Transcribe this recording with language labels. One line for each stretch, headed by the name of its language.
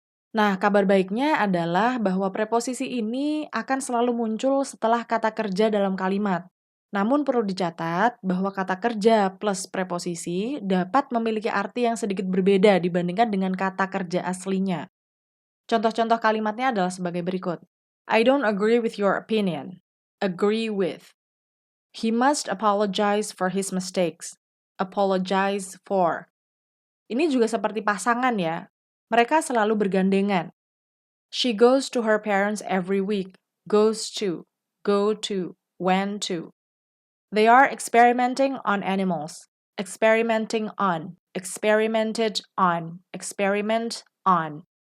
Indonesian: Nah, kabar baiknya adalah bahwa preposisi ini akan selalu muncul setelah kata kerja dalam kalimat. Namun perlu dicatat bahwa kata kerja plus preposisi dapat memiliki arti yang sedikit berbeda dibandingkan dengan kata kerja aslinya. Contoh-contoh kalimatnya adalah sebagai berikut.
English: I don't agree with your opinion. Agree with. He must apologize for his mistakes. Apologize for.
Indonesian: Ini juga seperti pasangan ya. Mereka selalu bergandengan.
English: She goes to her parents every week. Goes to. Go to. Went to. They are experimenting on animals. Experimenting on. Experimented on. Experiment on.